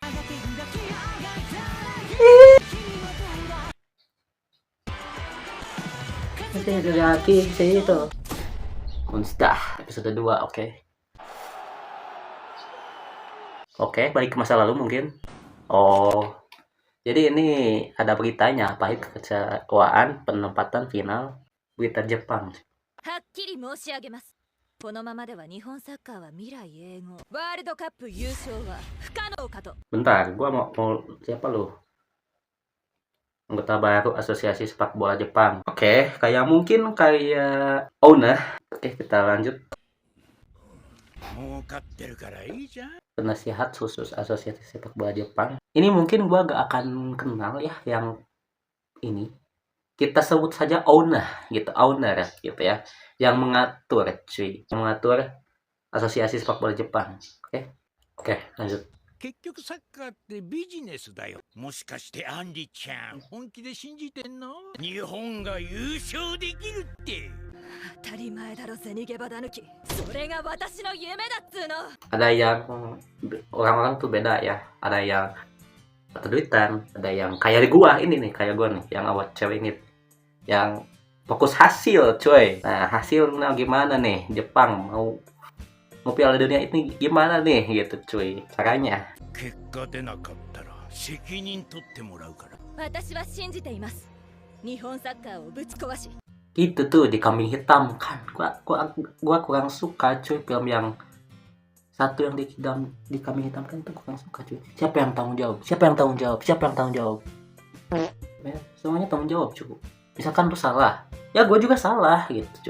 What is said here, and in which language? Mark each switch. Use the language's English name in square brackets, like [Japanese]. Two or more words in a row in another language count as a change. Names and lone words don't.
[Indonesian] Monster episode 2, oke. Oke, balik ke masa lalu mungkin. Oh, jadi ini ada beritanya, pahit kekecewaan penempatan final berita Jepang. [Japanese] はっきり申し上げます。このままでは日本サッカーは未来永劫。ワールドカップ優勝は不可能かと。 [Indonesian] Bentar, gua mau siapa lu? Anggota baru Asosiasi Sepak Bola Jepang. Oke, kayak mungkin kayak owner. Oke, kita lanjut. Penasihat khusus Asosiasi Sepak Bola Jepang. Ini mungkin gua gak akan kenal ya yang ini. Kita sebut saja owner gitu, owner gitu ya, yang mengatur cuy, yang mengatur Asosiasi Sepak Bola Jepang. Oke, lanjut. [Japanese] 結局サッカーってビジネスだよ。もしかしてアンリちゃん本気で信じてんの？日本が優勝できるって。当たり前だろ銭ゲバだ抜き。それが私の夢だっつーの。 [Indonesian] Ada yang orang-orang tuh beda ya. Ada yang keduitan, ada yang kayak gua ini nih, kayak gua nih, yang awal cewek ini, yang fokus hasil, coy. Nah, hasilnya gimana nih? Jepang mau Piala Dunia ini gimana nih, gitu, cuy. Caranya. [Japanese] 結果出なかったら責任取ってもらうから。私は信じています。日本サッカーをぶち壊し。 [Indonesian] Itu tuh di Kambing Hitam kan. Gua kurang suka, cuy, film yang satu yang di Kambing Hitam kan itu kurang suka, cuy. Siapa yang tanggung jawab? Siapa yang tanggung jawab? Siapa yang tanggung jawab? Ya, semuanya tanggung jawab, cuy. Misalkan lu salah, ya gue juga salah gitu, cuy.